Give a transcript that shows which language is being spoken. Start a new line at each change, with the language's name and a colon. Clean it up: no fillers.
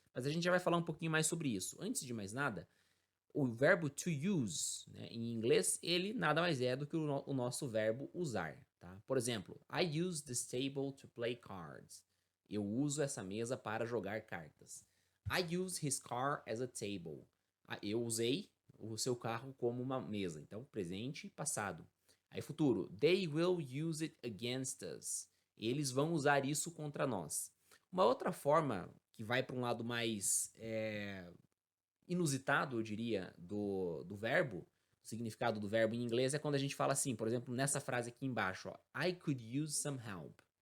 Portuguese: Mas a gente já vai falar um pouquinho mais sobre isso. Antes de mais nada, o verbo to use, né, em inglês, ele nada mais é do que o nosso verbo usar, tá? Por exemplo,
English: I use this table to play cards.
Portuguese: Eu uso essa mesa para jogar cartas.
English: I use his car as a table.
Portuguese: Eu usei o seu carro como uma mesa. Então, presente e passado. Aí, futuro.
English: They will use it against us.
Portuguese: Eles vão usar isso contra nós. Uma outra forma que vai para um lado mais inusitado, eu diria, do verbo, o significado do verbo em inglês é quando a gente fala assim, por exemplo, nessa frase aqui embaixo, ó,
English: I could use some help.